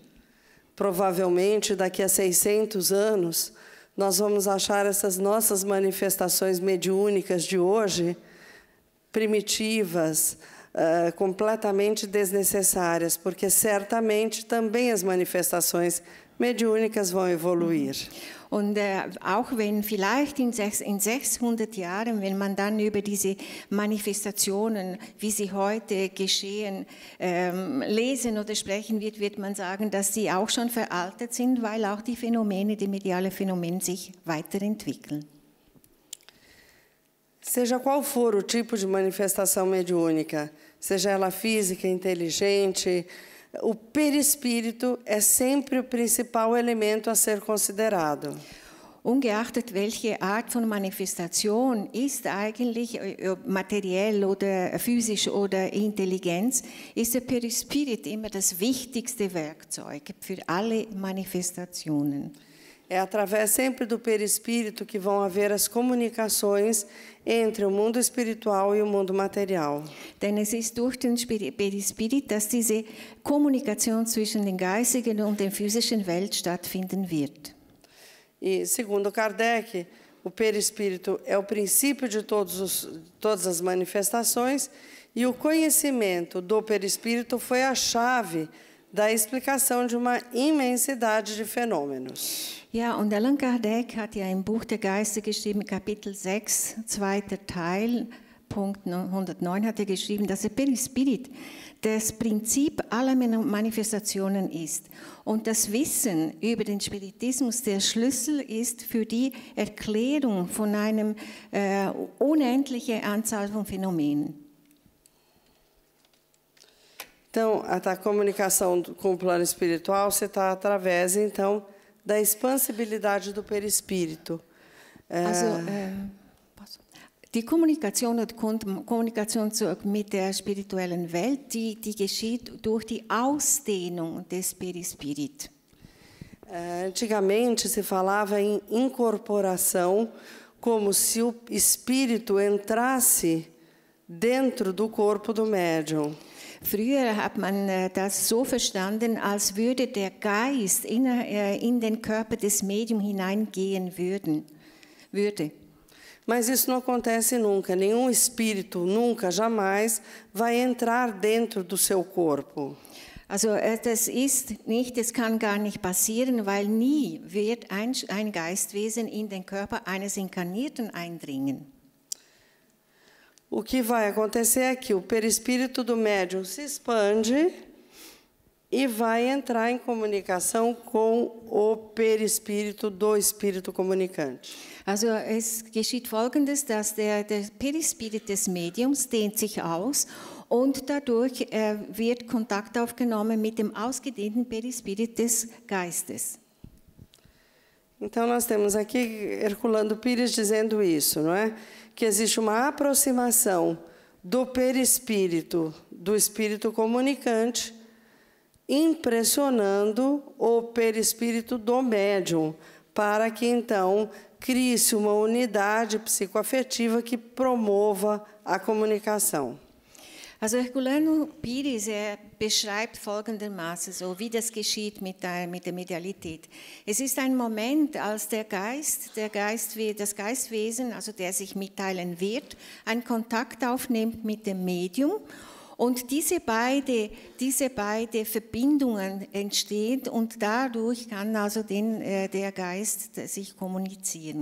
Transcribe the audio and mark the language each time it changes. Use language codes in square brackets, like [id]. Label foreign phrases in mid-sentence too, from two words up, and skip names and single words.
[pt] Provavelmente, daqui a 600 anos, nós vamos achar essas nossas manifestações mediúnicas de hoje primitivas, completamente desnecessárias, porque certamente também as manifestações mediúnicas vão evoluir. [de] Und auch wenn vielleicht in 600 Jahren, wenn man dann über diese Manifestationen, wie sie heute geschehen, lesen oder sprechen wird, wird man sagen, dass sie auch schon veraltet sind, weil auch die Phänomene, die mediale Phänomene sich weiterentwickeln. [pt] Seja qual for o tipo de manifestação mediúnica, seja ela física, inteligente, o perispírito é sempre o principal elemento a ser considerado. [de] Ungeachtet welche Art von Manifestation ist eigentlich materiell oder physisch oder Intelligenz, ist der Perispirit immer das wichtigste Werkzeug für alle Manifestationen. [pt] É através sempre do perispírito que vão haver as comunicações entre o mundo espiritual e o mundo material. [de] Denn es ist durch den Perispirit, dass diese Kommunikation zwischen den geistigen und der physischen Welt stattfinden wird. [pt] E, segundo Kardec, o perispírito é o princípio de todas as manifestações e o conhecimento do perispírito foi a chave da explicação de uma imensidade de fenômenos. [de] Ja, und Allan Kardec hat ja im Buch der Geister geschrieben, Kapitel 6, zweiter Teil, Punkt 109, hat er geschrieben, dass der Perispirit das Prinzip aller Manifestationen ist und das Wissen über den Spiritismus der Schlüssel ist für die Erklärung von einer unendlichen Anzahl von Phänomenen. [pt] Então, a comunicação com o plano espiritual se está através, então, da expansibilidade do perispírito. [de] Die Kommunikation oder Kommunikation mit der spirituellen Welt, die geschieht durch die Ausdehnung des Perispirit. [pt] Antigamente se falava em incorporação, como se o espírito entrasse dentro do corpo do médium. [de] Früher hat man das so verstanden, als würde der Geist in den Körper des Mediums hineingehen würde. [pt] Mas isso não acontece nunca. Nenhum espírito, nunca, jamais, vai entrar dentro do seu corpo. [de] Also das kann gar nicht passieren, weil nie wird ein Geistwesen in den Körper eines Inkarnierten eindringen. [pt] O que vai acontecer é que o perispírito do médium se expande e vai entrar em comunicação com o perispírito do espírito comunicante. [de] Also es geschieht Folgendes, dass der Perispirit des Mediums dehnt sich aus und dadurch wird Kontakt aufgenommen mit dem ausgedehnten Perispirit des Geistes. [pt] Então nós temos aqui Herculano Pires dizendo isso, não é? Que existe uma aproximação do perispírito, do espírito comunicante, impressionando o perispírito do médium, para que então crie-se uma unidade psicoafetiva que promova a comunicação. [de] Also Herculano Pires, beschreibt folgendermaßen so, wie das geschieht mit der Medialität. Es ist ein Moment, als das Geistwesen, also der sich mitteilen wird, einen Kontakt aufnimmt mit dem Medium und diese beide Verbindungen entstehen und dadurch kann also der Geist sich kommunizieren.